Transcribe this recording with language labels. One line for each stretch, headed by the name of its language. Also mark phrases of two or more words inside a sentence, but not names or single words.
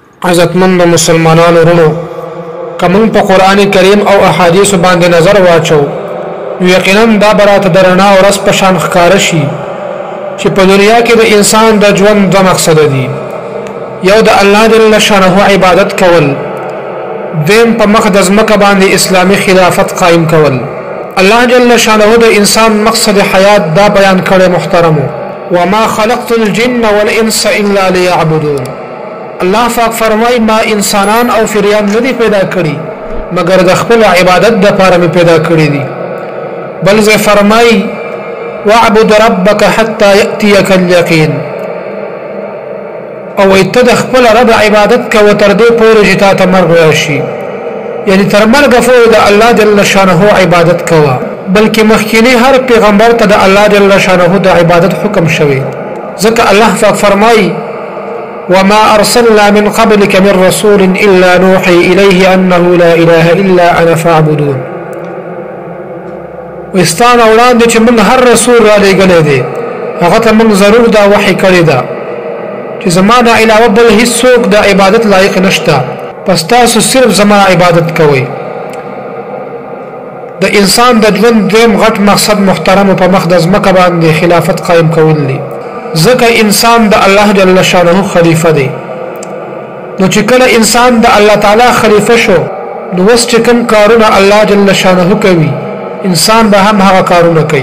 Pashto: عزتمند مسلمانانو ورونو کوم په قران کریم او احادیث باندې نظر واچو یقینا دا برات درنا او رس په شان ښکار شي چې په دنیا کې د انسان د ژوند د مقصد دي یو د الله
Arabic: جل شانه
Pashto: عبادت کول دیم په مقدس مکه باندې اسلامي خلافت قائم کول الله
Arabic: جل شانه
Pashto: د انسان مقصد حیات دا بیان کړي محترمو
Arabic: وما خلقت الجن والانس الا ليعبدون
Pashto: الله پاک فرمای ما انسانان او فریان ندی پیدا کړي مگر د خپل عبادت د لپاره می پیدا کړي دي بل زه فرمای
Arabic: واعبد ربك حتى ياتيك اليقين
Pashto: او ته د خپل رب عبادت کو تر دې پورې چې تا ته مرګ راشي یعنی تر مرګ پورې د الله
Arabic: جل شانه
Pashto: عبادت کوا بلکې مخکینی هر پیغمبر ته د الله
Arabic: جل شانه
Pashto: د عبادت حکم شوی ځکه الله پاک فرمای
Arabic: وما أرسلنا من قبلك من رسول إلا نوحي إليه أنه لا إله إلا أنا فاعبدون
Pashto: وستان اولاد چې من هر رسول را لګلې دي هغه ته من ضرور دا وحي کړی دا چې زمانه علاوه بل هیڅوک د عبادت لایق نشته پس تاسو صرف زما عبادت کوئ د انسان د ژوند دیم غټ مقصد محترم په مقدس مکه باندې خلافت قائم کول دي ځکه انسان د الله
Arabic: جل شانه
Pashto: خلیفہ دی نو چې کله انسان د الله تعالی خلیفہ شو نو وس چې کوم کارونه الله
Arabic: جل شانه
Pashto: کوي انسان به هم هغه کارونه کوي